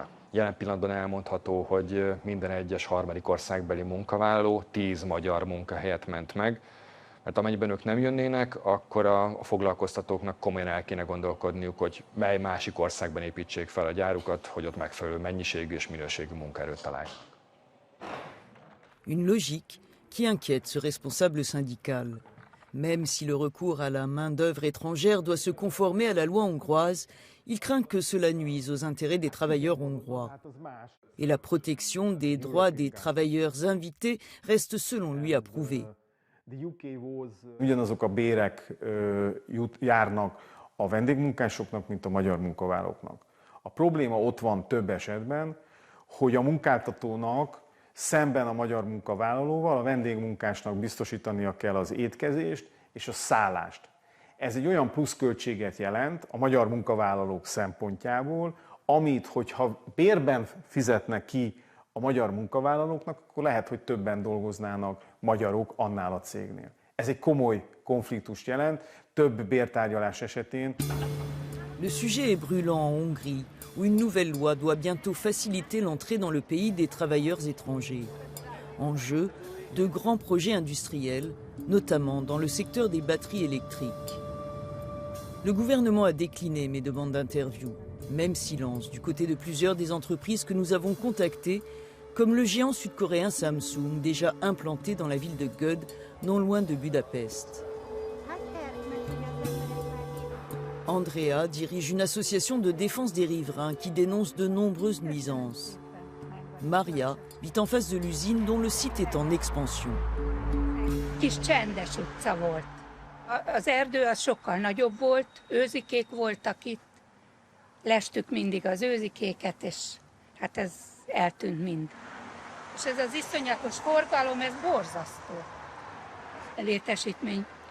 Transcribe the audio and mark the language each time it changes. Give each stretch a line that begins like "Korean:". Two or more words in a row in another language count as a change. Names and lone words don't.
Hungarian: Jelen pillanatban elmondható, hogy minden egyes harmadik országbeli munkavállaló 10 magyar munkahelyet ment meg, mert amennyiben ők nem jönnének, akkor a foglalkoztatóknak komolyan el kéne gondolkodniuk, hogy mely másik országban építsék fel a gyárukat, hogy ott megfelelő mennyiségű és minőségű munkaerőt találjanak.
French: Une logique qui inquiète ce responsable syndical. Même si le recours à la main-d'œuvre étrangère doit se conformer à la loi hongroise, il craint que cela nuise aux intérêts des travailleurs hongrois. Et la protection des droits des travailleurs invités reste selon lui à prouver. Ugyanazok a bérek járnak a vendégmunkásoknak, mint a magyar munkavállalóknak. A probléma ott van több esetben, hogy a munkáltatónak szemben a magyar munkavállalóval a vendégmunkásnak biztosítania kell az étkezést és a szállást. Ez egy olyan pluszköltséget jelent a magyar munkavállalók szempontjából, amit, hogyha bérben fizetnek ki a magyar munkavállalóknak, akkor lehet, hogy többen dolgoznának magyarok annál a cégnél. Ez egy komoly konfliktust jelent, több bértárgyalás esetén. Le sujet est brûlant en Hongrie, où une nouvelle loi doit bientôt faciliter l'entrée dans le pays des travailleurs étrangers. En jeu, de grands projets industriels, notamment dans le secteur des batteries électriques. Le gouvernement a décliné mes demandes d'interview. Même silence du côté de plusieurs des entreprises que nous avons contactées, comme le géant sud-coréen Samsung, déjà implanté dans la ville de Göd, non loin de Budapest. Andrea dirige une association de défense des riverains qui dénonce de nombreuses nuisances. Maria vit en face de l'usine dont le site est en expansion.
Hungarian: Kis csendes utca volt. Az erdő az sokkal nagyobb volt, őzikék voltak itt. Lestük mindig az őzikéket, és hát ez eltűnt mind. És ez az iszonyatos forgalom, ez borzasztó létesítmény.